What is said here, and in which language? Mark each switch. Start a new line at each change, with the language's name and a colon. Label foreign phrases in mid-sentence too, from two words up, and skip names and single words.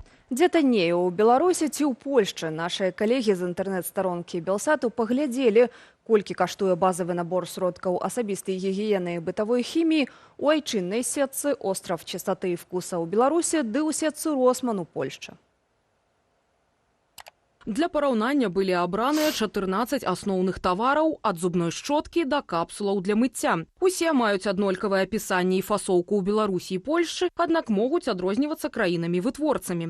Belarusian: Дзе танней у Беларусі ці ў Польшчы? Нашыя калегі з інтэрнэт-старонкі Белсату паглядзелі, колькі каштуе базавы набор сродкаў асабістай гігіены і бытавой хіміі у айчыннай сетцы «Остров чистоты и вкуса» ў Беларусі ды ў сетцы «Росман» у Польшчы. Для параўнання былі абраныя 14 асноўных тавараў ад зубной шчоткі да капсулаў для мыцця. Усе маюць аднолькавае апісанне і фасоўку ў Беларусі і Польшчы, аднак могуць адрознівацца краінамі-вытворцамі.